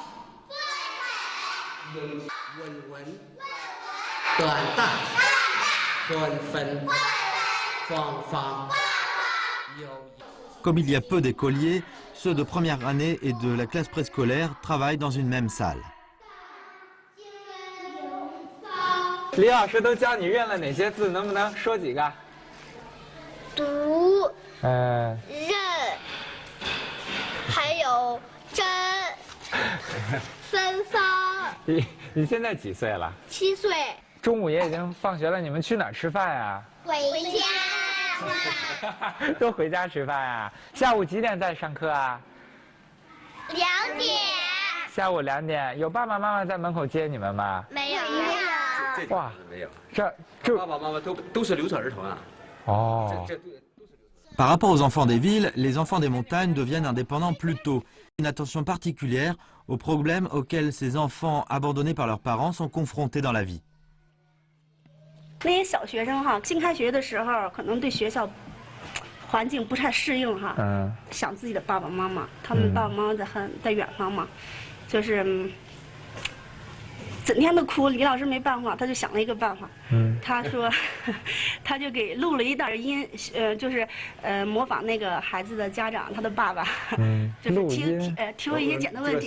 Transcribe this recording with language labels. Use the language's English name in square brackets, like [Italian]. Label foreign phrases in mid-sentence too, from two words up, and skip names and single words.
[French] Comme il y a peu d'écoliers, ceux de première année et de la classe préscolaire travaillent dans une même salle. [Chinese] 李老师都教你认了哪些字？能不能说几个？读，认，还有真，芬芳。你现在几岁了？7岁。中午也已经放学了，你们去哪儿吃饭呀？回家。都回家吃饭呀？下午几点再上课啊？2点。下午2点，有爸爸妈妈在门口接你们吗？没有。哇，没有，这爸爸妈妈都是留守儿童啊。哦。 [French] Par rapport aux enfants des villes, les enfants des montagnes deviennent indépendants plus tôt. Une attention particulière aux problèmes auxquels ces enfants abandonnés par leurs parents sont confrontés dans la vie. [Chinese] 那些小学生哈，新开学的时候可能对学校环境不太适应哈，想自己的爸爸妈妈，他们爸爸妈妈在远方嘛，就是整天的哭。李老师没办法，他就想了一个办法，他说，他就给录了一段音，就是模仿那个孩子的家长，他的爸爸，就是提问一些简单问题。